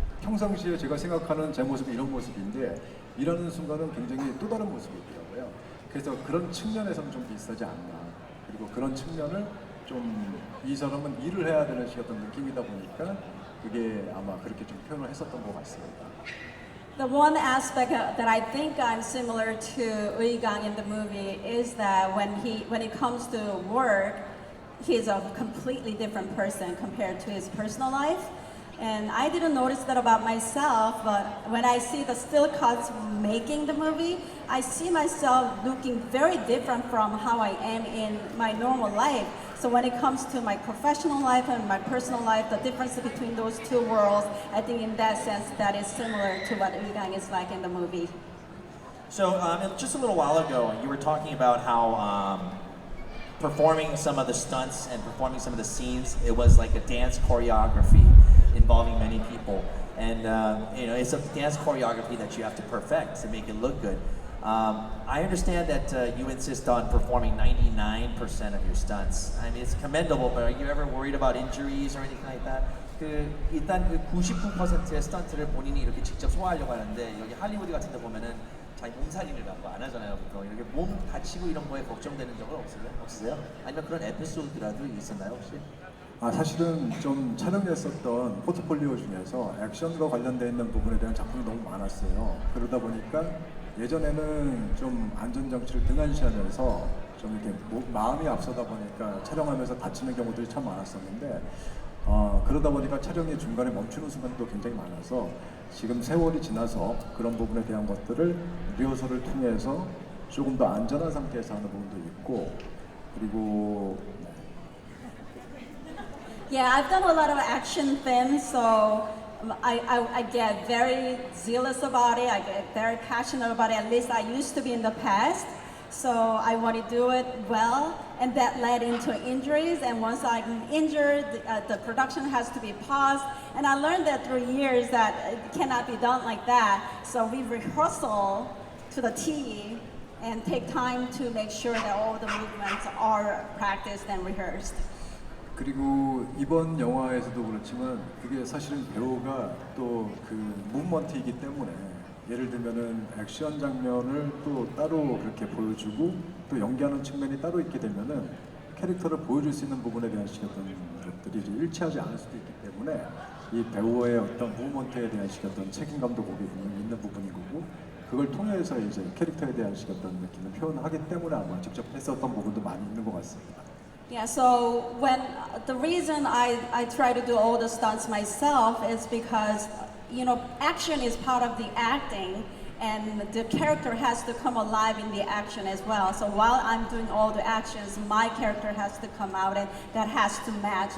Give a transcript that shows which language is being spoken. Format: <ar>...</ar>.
<ko>평상시에 제가 생각하는 제 모습이 이런 모습인데 일하는 순간은 굉장히 또 다른 모습이더라고요. 그래서 그런 측면에서는 좀 비슷하지 않나. 그리고 그런 측면을 좀 이 사람은 일을 해야 되는 어떤 느낌이다 보니까 그게 아마 그렇게 좀 표현을 했었던 것 같습니다.</ko> <en>The one aspect that I think I'm similar to Gang in the movie is that when it comes to work, he's a completely different person compared to his personal life. And I didn't notice that about myself, but when I see the still cuts making the movie, I see myself looking very different from how I am in my normal life. So when it comes to my professional life and my personal life, the difference between those two worlds, I think in that sense that is similar to what Gang is like in the movie. So just a little while ago, you were talking about how performing some of the stunts and performing some of the scenes, it was like a dance choreography involving many people. And it's a dance choreography that you have to perfect to make it look good. I understand that you insist on performing 99% of your stunts. I mean, it's commendable, but are you ever worried about injuries or anything like that?</en> <ko>일단 99%의 스턴트를 본인이 이렇게 직접 소화하려고 하는데 여기 할리우드 같은 데 보면은 자기 몸살인이라고 안 하잖아요. 보통 이렇게 몸 다치고 이런 거에 걱정되는 적은 없으세요? 아니면 그런 에피소드라도 있었나요 혹시? 사실은 좀 촬영했었던 포트폴리오 중에서 액션과 관련되어 있는 부분에 대한 작품이 너무 많았어요. 그러다 보니까 예전에는 좀 안전장치를 등한시하면서 좀 이렇게 마음이 앞서다 보니까 촬영하면서 다치는 경우들이 참 많았었는데 그러다 보니까 촬영이 중간에 멈추는 순간도 굉장히 많아서 지금 세월이 지나서 그런 부분에 대한 것들을 리허설을 통해서 조금 더 안전한 상태에서 하는 부분도 있고 그리고</ko> <en>Yeah, I've done a lot of action films, so I get very zealous about it. I get very passionate about it. At least I used to be in the past. So I want to do it well, and that led into injuries. And once I'm injured, the production has to be paused. And I learned that through years that it cannot be done like that. So we rehearsal to the T and take time to make sure that all the movements are practiced and rehearsed.</en> <ko>그리고 이번 영화에서도 그렇지만 그게 사실은 배우가 또 그 무브먼트이기 때문에 예를 들면은 액션 장면을 또 따로 그렇게 보여주고 또 연기하는 측면이 따로 있게 되면은 캐릭터를 보여줄 수 있는 부분에 대한 어떤 것들이 일치하지 않을 수도 있기 때문에 이 배우의 어떤 무브먼트에 대한 어떤 책임감도 거기 있는 부분인 거고 그걸 통해서 이제 캐릭터에 대한 어떤 느낌을 표현하기 때문에 아마 직접 했었던 부분도 많이 있는 것 같습니다.</ko> <en>Yeah, so when the reason I try to do all the stunts myself is because, you know, action is part of the acting and the character has to come alive in the action as well. So while I'm doing all the actions, my character has to come out and that has to match.</en>